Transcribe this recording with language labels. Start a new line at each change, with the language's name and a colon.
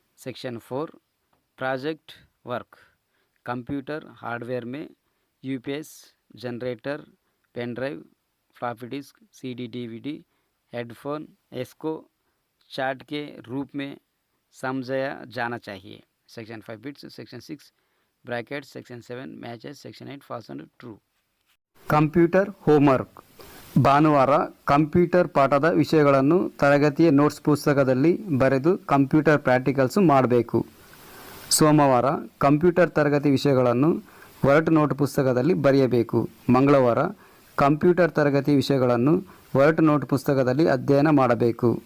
Hindi: Section 4 project work. Computer hardware में UPS, generator, pen drive, floppy disk, CD DVD, headphone इसको chart के रूप में समझाया जाना चाहिए.
English: Section 5 bits, Section 6 brackets, Section 7 matches, Section 8 false and true. Computer homework.
Kannada: ಭಾನುವಾರ ಕಂಪ್ಯೂಟರ್ ಪಾಠದ ವಿಷಯಗಳನ್ನು ತರಗತಿಯ ನೋಟ್ಸ್ ಪುಸ್ತಕದಲ್ಲಿ ಬರೆದು ಕಂಪ್ಯೂಟರ್ ಪ್ರಾಕ್ಟಿಕಲ್ಸು ಮಾಡಬೇಕು. ಸೋಮವಾರ ಕಂಪ್ಯೂಟರ್ ತರಗತಿ ವಿಷಯಗಳನ್ನು ವರ್ಡ್ ನೋಟ್ ಪುಸ್ತಕದಲ್ಲಿ ಬರೆಯಬೇಕು. ಮಂಗಳವಾರ ಕಂಪ್ಯೂಟರ್ ತರಗತಿ ವಿಷಯಗಳನ್ನು ವರ್ಡ್ ನೋಟ್ ಪುಸ್ತಕದಲ್ಲಿ ಅಧ್ಯಯನ ಮಾಡಬೇಕು.